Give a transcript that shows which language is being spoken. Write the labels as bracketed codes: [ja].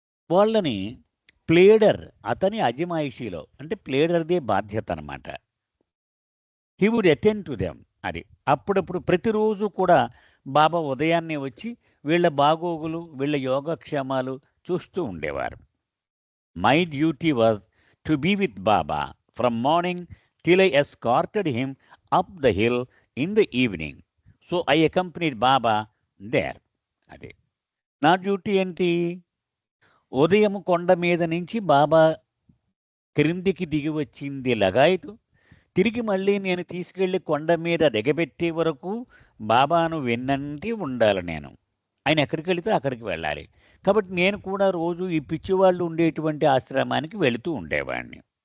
[te] వాళ్ళని ప్లేడర్, అతని అజమాయిషీలో, అంటే ప్లేడర్దే బాధ్యత అనమాట. [en] He would attend to them. [te] అది అప్పుడప్పుడు ప్రతిరోజు కూడా బాబా ఉదయాన్నే వచ్చి వీళ్ళ బాగోగులు, వీళ్ళ యోగక్షేమాలు చూస్తూ ఉండేవారు. [en] My duty was to be with Baba from morning till I escorted him up the hill in the evening. So I accompanied Baba there. [te] అదే నా డ్యూటీ ఏంటి? ఉదయం కొండ మీద నుంచి బాబా క్రిందికి దిగి వచ్చింది లగాయతు. తిరిగి మళ్ళీ నేను తీసుకెళ్ళి కొండ మీద దిగబెట్టే వరకు బాబాను వెన్నంటి ఉండాలి నేను. ఆయన ఎక్కడికి వెళితే అక్కడికి వెళ్ళాలి. కాబట్టి నేను కూడా రోజు ఈ పిచ్చివాళ్ళు ఉండేటువంటి ఆశ్రమానికి వెళుతూ ఉండేవాడిని.